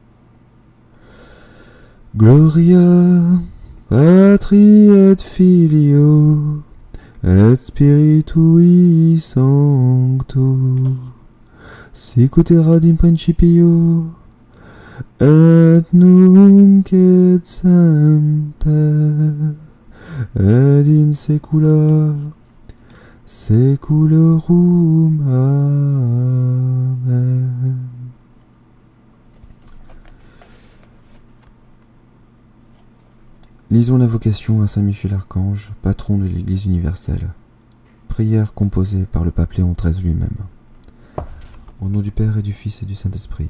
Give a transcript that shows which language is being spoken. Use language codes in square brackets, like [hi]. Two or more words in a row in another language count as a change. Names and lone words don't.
[la] Gloria Patri et Filio et Spiritui Sancto, sicut erat in principio et nunc et semper et in saecula saeculorum. Amen. [fr] Lisons l'invocation à Saint Michel Archange, patron de l'Église universelle. Prière composée par le pape Léon XIII lui-même. Au nom du Père et du Fils et du Saint-Esprit.